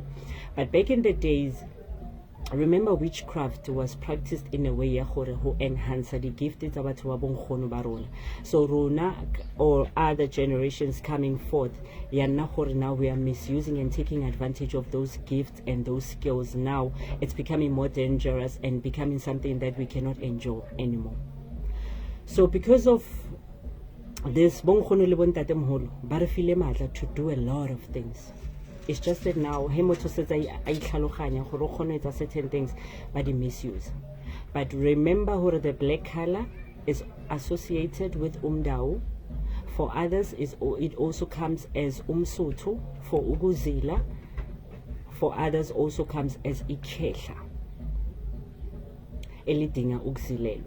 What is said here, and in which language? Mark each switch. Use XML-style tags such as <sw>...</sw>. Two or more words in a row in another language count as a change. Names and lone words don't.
<en>But back in the days, remember, witchcraft was practiced in a way</en> <st>ya gore ho</st> <en>enhance the gift</en> <st>tsa batho ba bonkgono ba rona.</st> <en>So rona or other generations coming forth,</en> <st>ya nna gore</st> <en>now we are misusing and taking advantage of those gifts and those skills. Now it's becoming more dangerous and becoming something that we cannot enjoy anymore. So because of this,</en> <st>bonkgono le bontatemoholo ba re file matla</st> <en>to do a lot of things. It's just that now</en> <st>he motho setsa a itlhaloganya gore o khone etsa</st> <en>certain things</en> <st>ba di misuse.</st> <en>But remember hore the black color is associated with Umdao. For others it also comes as Umsotho. For Uguzila, for others also comes as Ikehla,</en> <zu>elidinga ukuzilelwa.</zu>